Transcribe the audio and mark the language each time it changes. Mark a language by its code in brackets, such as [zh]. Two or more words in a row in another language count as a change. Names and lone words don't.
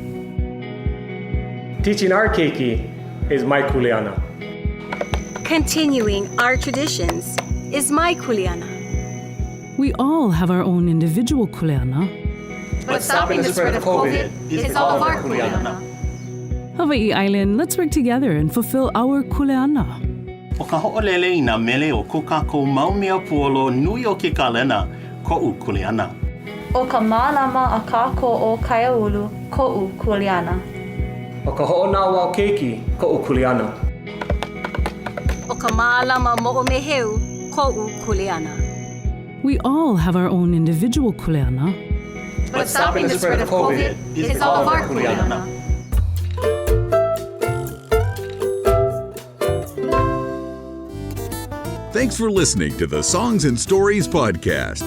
[en] Teaching our keiki is my kuleana. Continuing our traditions is my kuleana. We all have our own individual kuleana. But stopping the spread of COVID is all of our kuleana. Hawaiʻi Island, let's work together and fulfill our kuleana. [haw] O ka ho'olele I nā mele o ko kākou mau mea puolo nui o ke kalena, ko'u kuleana. O ka mālama a kākou o kaiaulu, ko'u kuleana. O ka hoʻonawa o keiki, koʻu Kuleana. O ka mālama moʻomeheu, koʻu Kuleana. [en] We all have our own individual kuleana. But stopping the spread of COVID is all of our Kuleana. Thanks for listening to the Songs and Stories podcast.